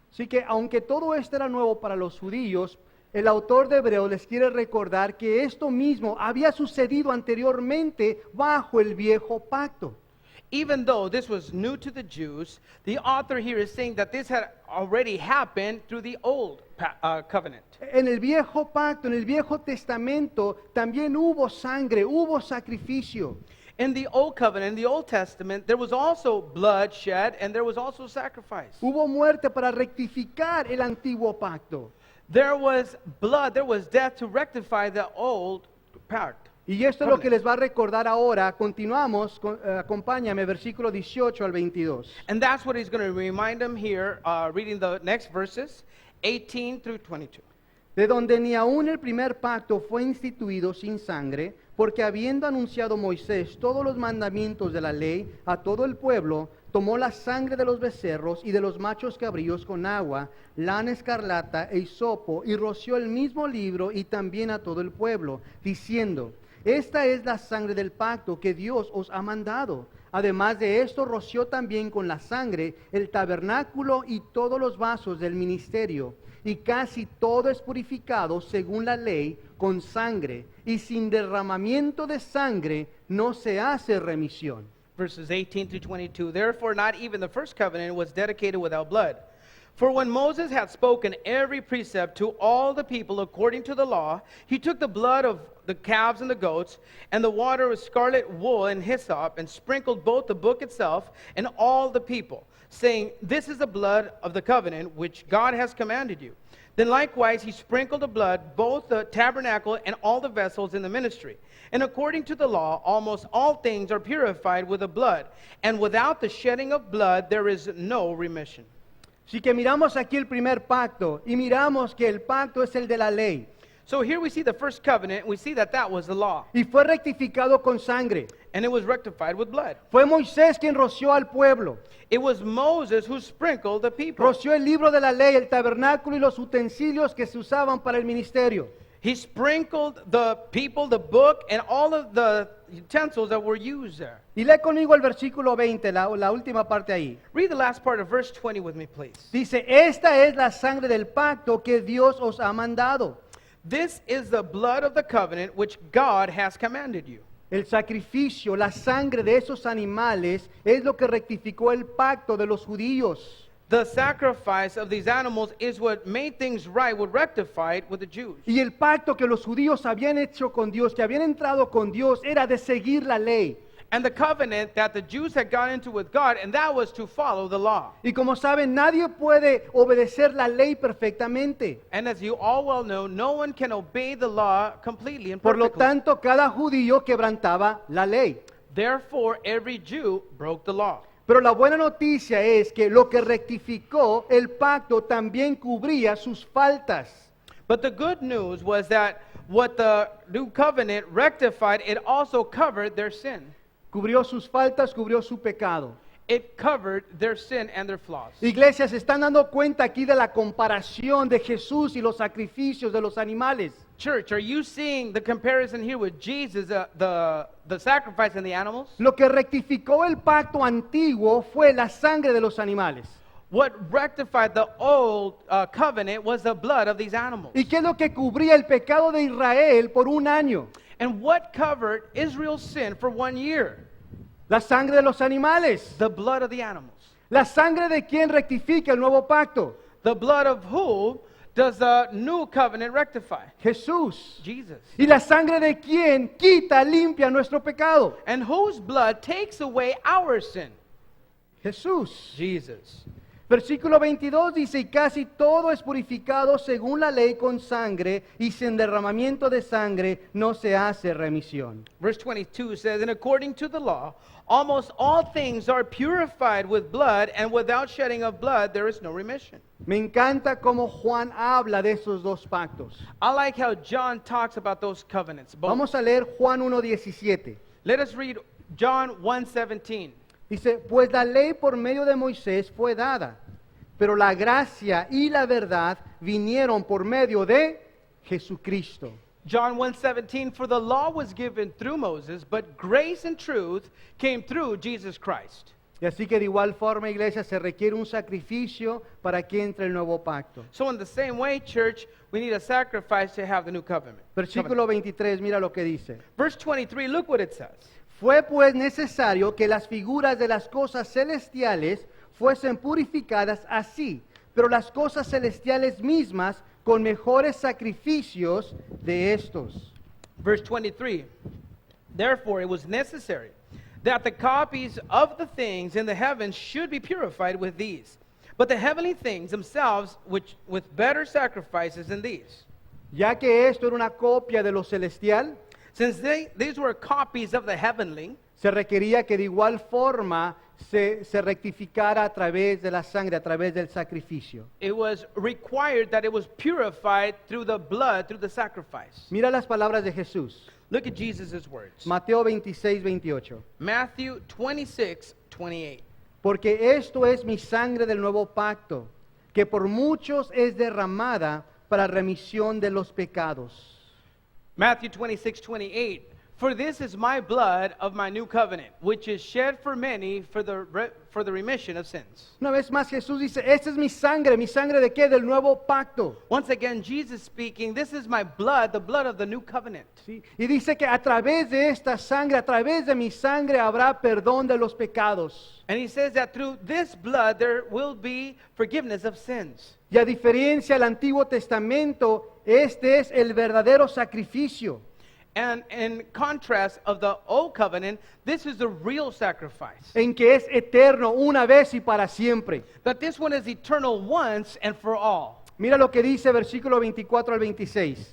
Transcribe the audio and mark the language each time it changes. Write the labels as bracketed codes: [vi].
[es] Así que aunque todo esto era nuevo para los judíos, el autor de Hebreos les quiere recordar que esto mismo había sucedido anteriormente bajo el viejo pacto. [en] Even though this was new to the Jews, the author here is saying that this had already happened through the old covenant. [es] En el viejo pacto, en el viejo testamento, también hubo sangre, hubo sacrificio. [en] In the old covenant, in the Old Testament, there was also blood shed and there was also sacrifice. [es] Hubo muerte para rectificar el antiguo pacto. [en] There was blood, there was death to rectify the old pact. [es] Y esto es lo que les va a recordar ahora. Continuamos, acompáñame, versículo 18 al 22. [en] And that's what he's going to remind them here, reading the next verses, 18 through 22. [es] De donde ni aun el primer pacto fue instituido sin sangre, porque habiendo anunciado Moisés todos los mandamientos de la ley a todo el pueblo, tomó la sangre de los becerros y de los machos cabríos con agua, lana escarlata e hisopo, y roció el mismo libro y también a todo el pueblo, diciendo, esta es la sangre del pacto que Dios os ha mandado. Además de esto, roció también con la sangre el tabernáculo y todos los vasos del ministerio. Y casi todo es purificado según la ley con sangre. Y sin derramamiento de sangre no se hace remisión. [en] Verses 18 through 22. Therefore, not even the first covenant was dedicated without blood. For when Moses had spoken every precept to all the people according to the law, he took the blood of the calves and the goats, and the water of scarlet wool and hyssop, and sprinkled both the book itself and all the people, saying, this is the blood of the covenant which God has commanded you. Then likewise he sprinkled the blood, both the tabernacle and all the vessels in the ministry. And according to the law, almost all things are purified with the blood, and without the shedding of blood there is no remission. [es] Así que miramos aquí el primer pacto y miramos que el pacto es el de la ley. [en] So here we see the first covenant, we see that that was the law, [es] Y fue rectificado con sangre. [en] and it was rectified with blood. [es] Fue Moisés quien roció al pueblo. [en] It was Moses who sprinkled the people. [es] Roció el libro de la ley, el tabernáculo y los utensilios que se usaban para el ministerio. [en] He sprinkled the people, the book, and all of the utensils that were used there. [es] Y lee conmigo el versículo 20, la última parte ahí. [en] Read the last part of verse 20 with me, please. [es] Dice, esta es la sangre del pacto que Dios os ha mandado. [en] This is the blood of the covenant which God has commanded you. [es] El sacrificio, la sangre de esos animales es lo que rectificó el pacto de los judíos. [en] The sacrifice of these animals is what made things right, what rectified with the Jews. [es] Y el pacto que los judíos habían hecho con Dios, que habían entrado con Dios, era de seguir la ley. [en] And the covenant that the Jews had gone into with God, and that was to follow the law. [es] Y como saben, nadie puede obedecer la ley perfectamente. [en] And as you all well know, no one can obey the law completely and [es] Por lo [en] perfectly. [es] tanto, cada judío quebrantaba la ley. [en] Therefore, every Jew broke the law. [es] Pero la buena noticia es que lo que rectificó el pacto también cubría sus faltas. [en] But the good news was that what the new covenant rectified, it also covered their sin. [es] Cubrió sus faltas, cubrió su pecado. [en] It covered their sin and their flaws. [es] Iglesias, ¿se están dando cuenta aquí de la comparación de Jesús y los sacrificios de los animales? [en] Church, are you seeing the comparison here with Jesus, the sacrifice and the animals? [es] Lo que rectificó el pacto antiguo fue la sangre de los animales. [en] What rectified the old covenant was the blood of these animals. [es] ¿Y qué es lo que cubría el pecado de Israel por un año? [en] And what covered Israel's sin for 1 year? [es] La sangre de los animales. [en] The blood of the animals. [es] La sangre de quien rectifica el nuevo pacto. [en] The blood of who does the new covenant rectify? [es] Jesús. [en] Jesus. [es] ¿Y la sangre de quién quita, limpia nuestro pecado? [en] And whose blood takes away our sin? [es] Jesús. [en] Jesus. [es] Versículo 22 dice, y casi todo es purificado según la ley con sangre, y sin derramamiento de sangre no se hace remisión. [en] Verse 22 says, and according to the law, almost all things are purified with blood, and without shedding of blood there is no remission. [es] Me encanta cómo Juan habla de esos dos pactos. [en] I like how John talks about those covenants. Both. [es] Vamos a leer Juan 1:17. [en] Let us read John 1:17. [es] Dice, pues la ley por medio de Moisés fue dada, pero la gracia y la verdad vinieron por medio de Jesucristo. [en] John 1:17, for the law was given through Moses, but grace and truth came through Jesus Christ. [es] Y así que de igual forma, iglesia, se requiere un sacrificio para que entre el nuevo pacto. [en] So in the same way, church, we need a sacrifice to have the new covenant. [es] Versículo 23, mira lo que dice. [en] Verse 23, look what it says. [es] Fue pues necesario que las figuras de las cosas celestiales fuesen purificadas así, pero las cosas celestiales mismas con mejores sacrificios de estos. [en] Verse 23, therefore it was necessary that the copies of the things in the heavens should be purified with these, but the heavenly things themselves which with better sacrifices than these. [es] Ya que esto era una copia de lo celestial, [en] Since these were copies of the heavenly, [es] se requería que de igual forma se rectificara a través de la sangre, a través del sacrificio. [en] it was required that it was purified through the blood, through the sacrifice. [es] Mira las palabras de Jesús. [en] Look at Jesus' words. [es] Mateo 26:28. [en] Matthew 26:28. [es] Porque esto es mi sangre del nuevo pacto, que por muchos es derramada para remisión de los pecados. [en] Matthew 26:28. For this is my blood of my new covenant, which is shed for many for the remission of sins. [es] Una vez más Jesús dice, esta es mi sangre de qué? Del nuevo pacto. [en] Once again, Jesus speaking, this is my blood, the blood of the new covenant. [es] ¿Sí? Y dice que a través de esta sangre, a través de mi sangre habrá perdón de los pecados. [en] And he says that through this blood there will be forgiveness of sins. [es] Y a diferencia del Antiguo Testamento, este es el verdadero sacrificio. [en] And in contrast of the old covenant, this is the real sacrifice. [es] En que es eterno una vez y para siempre. [en] That this one is eternal once and for all. [es] Mira lo que dice versículo 24 al 26.